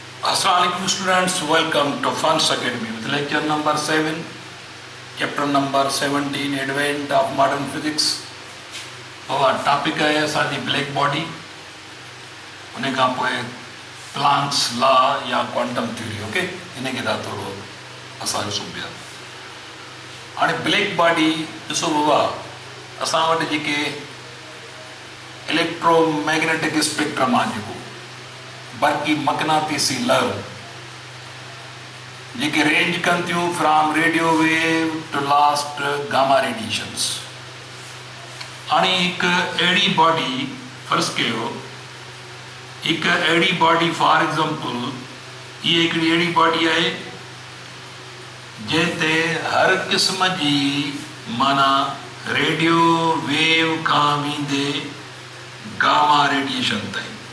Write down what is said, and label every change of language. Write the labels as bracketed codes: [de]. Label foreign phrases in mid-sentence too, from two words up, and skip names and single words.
[en] Assalamualaikum students, welcome to Funds Academy with lecture number 7, chapter number 17, Advent of Modern Physics. [sd] और टॉपिक है असांजी [en] black body, [sd] उन खां पोइ [en] Planck's law [sd] या [en] quantum theory. [sd] ओके, इन खे था थोरो असां ॾिसूं पिया. हाणे [en] black body [sd] ॾिसो बाबा, असां वटि जेके [en] electromagnetic spectrum [sd] आहे, जेको बरक़ी मक़नातीसी लहरूं जेके रेंज कनि थियूं [en] from radio wave to last gamma radiations. [sd] हाणे हिकु अहिड़ी बॉडी, फर्ज़ कयो हिकु अहिड़ी बॉडी, [en] for example [sd] हीअ हिकिड़ी अहिड़ी बॉडी आहे जंहिं ते हर क़िस्म जी माना [en] radio wave [sd] खां वेंदे [en] gamma radiation [sd] ताईं